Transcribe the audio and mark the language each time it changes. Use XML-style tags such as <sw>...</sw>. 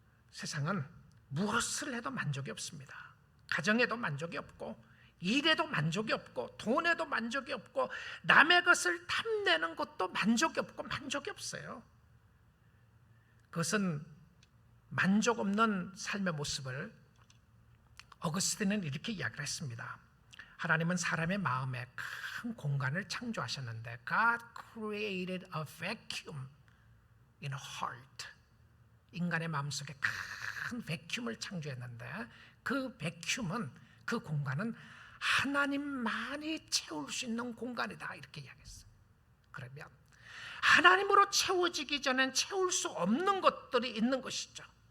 <ko>세상은 무엇을 해도 만족이 없습니다. 가정에도 만족이 없고, 일에도 만족이 없고, 돈에도 만족이 없고, 남의 것을 탐내는 것도 만족이 없고, 만족이 없어요. 그것은 만족 없는 삶의 모습을 어거스틴은 이렇게 이야기를 했습니다. 하나님은 사람의 마음에 큰 공간을 창조하셨는데,</ko> <en>God created a vacuum in a heart.</en> <ko>인간의 마음속에 큰 베큐음을 창조했는데, 그 베큐음은, 그 공간은 하나님만이 채울 수 있는 공간이다, 이렇게 이야기했어요. 그러면 하나님으로 채워지기 전엔 채울 수 없는 것들이 있는 것이죠.</ko>